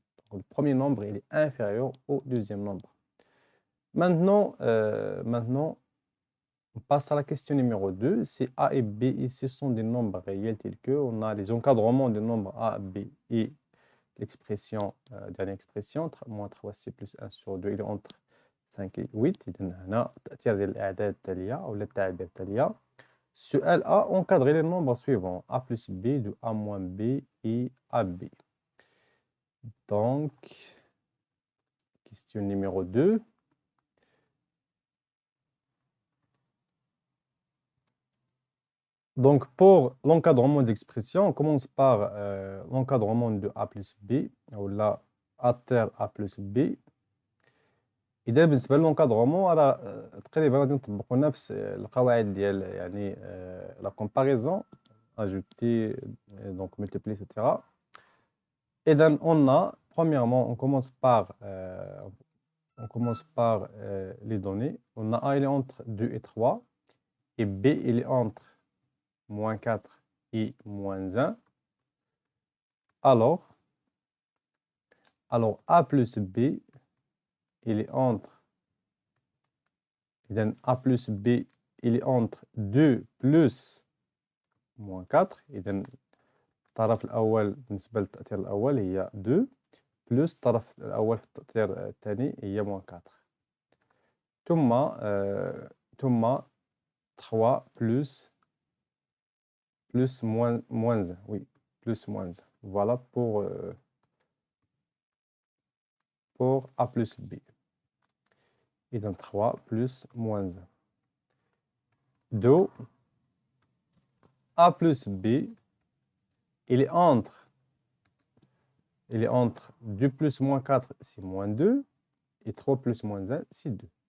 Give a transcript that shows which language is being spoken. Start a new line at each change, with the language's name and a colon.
French: Donc, le premier nombre, il est inférieur au deuxième nombre. Maintenant, on passe à la question numéro 2. Si A et B ici sont des nombres réels tels que on a les encadrements des nombres A, B et l'expression, dernière expression, moins 3c plus 1 sur 2, il est entre 5 et 8.
Arabic: إذن هنا تأثير ديال الأعداد التالية أو التعابير التالية. سؤال
French: A, encadrer les nombres suivants, A plus B, de A moins B et AB. Donc, question numéro 2. Donc, pour l'encadrement des expressions, on commence par l'encadrement de A plus B, ou là, A terre A plus B.
Arabic: إذا بالنسبة للانكادرومون راه تقريبا غادي نطبقوا نفس القواعد ديال يعني لا كومباريزون
French: ajouter donc multiplier etc.
Arabic: إذا
French: on a premièrement on commence par les données. On a A il est entre 2 et 3 et B il est entre moins 4 et moins 1. Alors A plus B il est entre
Arabic: إذن
French: A plus B il est entre 2 plus moins 4.
Arabic: إذن الطرف الأول بالنسبة للتأثير الأول هي 2 بلس الطرف الأول في التأثير الثاني هي
French: moins 4.
Arabic: ثم
French: 3 plus moins 1. Oui, plus moins 1. Voilà pour A plus B.
Arabic: إذن
French: 3 plus moins 1. Donc, A plus B, il est entre 2 plus moins 4, c'est moins 2, et 3 plus moins 1, c'est 2.